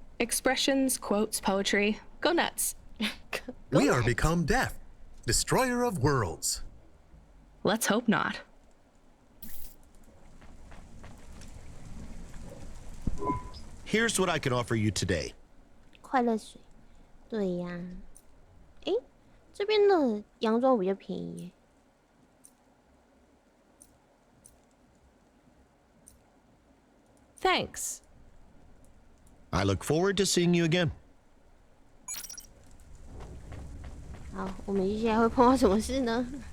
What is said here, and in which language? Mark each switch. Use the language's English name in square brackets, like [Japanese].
[English] Expressions, quotes, poetry. Go nuts. We are become death, destroyer of worlds. Let's hope not. Here's what I can offer you today. [Chinese] 快乐水，对呀。诶，这边的洋装比较便宜耶。 [English] Thanks. I look forward to seeing you again. [Chinese] 好，我们接下来会碰到什么事呢？